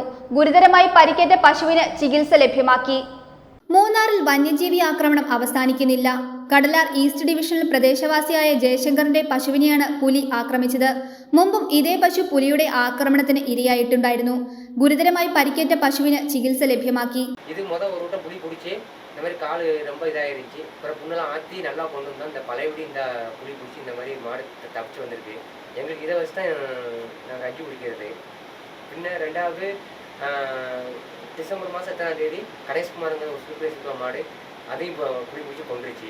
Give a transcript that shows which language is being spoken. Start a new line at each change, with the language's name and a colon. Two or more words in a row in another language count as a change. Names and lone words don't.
Malayalam: ഗുരുതരമായി പരിക്കേറ്റ പശുവിന് ചികിത്സ ലഭ്യമാക്കി. മൂന്നാറിൽ വന്യജീവി ആക്രമണം അവസാനിക്കുന്നില്ല. കടലാർ ഈസ്റ്റ് ഡിവിഷനിൽ പ്രദേശവാസിയായ ജയശങ്കറിന്റെ പശുവിനെയാണ് പുലി ആക്രമിച്ചത്. മുമ്പും ഇതേ പശു പുലിയുടെ ആക്രമണത്തിന് ഇരയായിട്ടുണ്ടായിരുന്നു. ഗുരുതരമായി പരിക്കേറ്റ പശുവിന് ചികിത്സ ലഭ്യമാക്കി.
Tamil: இது ஒரு ரூட்டை புளி பிடிச்சி இந்த மாதிரி கால் ரொம்ப இதாகிருந்துச்சு. அப்புறம் புண்ணெல்லாம் ஆற்றி நல்லா கொண்டு வந்தோம். இந்த பழையபடி இந்த புளி பிடிச்சி இந்த மாதிரி மாடு தப்பிச்சு வந்திருக்கு. எங்களுக்கு இதை வச்சு தான் நாங்கள் அஞ்சு பிடிக்கிறது. பின்ன ரெண்டாவது டிசம்பர் மாதம் 8ஆம் தேதி கணேஷ்குமாருங்கிற ஒரு சூப்பரேசுக்குள்ள மாடு அதையும் இப்போ புளி பிடிச்சி கொண்டுருச்சு.